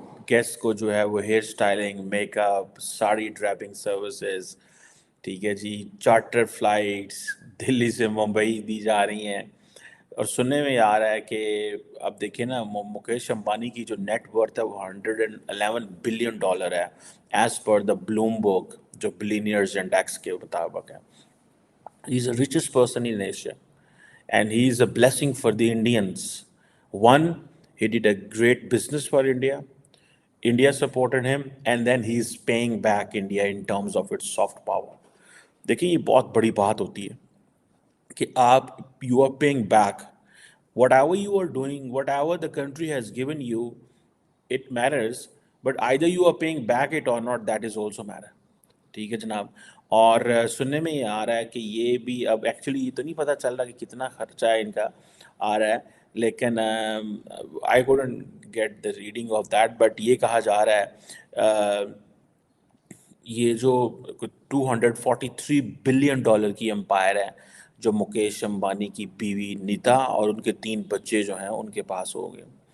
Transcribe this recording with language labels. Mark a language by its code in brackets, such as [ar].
[ur] Guest کو جو ہے وہ hair styling, make up, sari draping services, ٹھیک ہے جی، چارٹر فلائٹس دلی سے ممبئی دی جا رہی ہیں۔ اور سننے میں آ رہا ہے کہ اب دیکھیں نا، مکیش امبانی کی جو نیٹ ورتھ ہے وہ $111 بلین ہے، ایز پر دا بلومبرگ جو بلینئرز انڈیکس کے مطابق ہے۔ [en] He is the richest person in Asia, and he is a blessing for the Indians. One, he did a great business for India. India supported him, and then he is paying back India in terms of its soft power. [ur] دیکھیں یہ بہت بڑی بات ہوتی ہے کہ آپ [en] You are paying back whatever you are doing, whatever the country has given you, it matters, but either you are paying back it or not, that is also matter. [ur] ٹھیک ہے جناب. اور سننے میں یہ آ رہا ہے کہ یہ بھی اب ایکچولی یہ تو نہیں پتہ چل رہا کہ کتنا خرچہ ان کا آ رہا ہے, لیکن [en] I couldn't get the reading of that, [ur] but یہ کہا جا رہا ہے یہ جو 243 بلین ڈالر کی امپائر ہے جو مکیش امبانی کی بیوی نیتا اور ان کے 3 بچے جو ہیں ان کے پاس ہو گئے.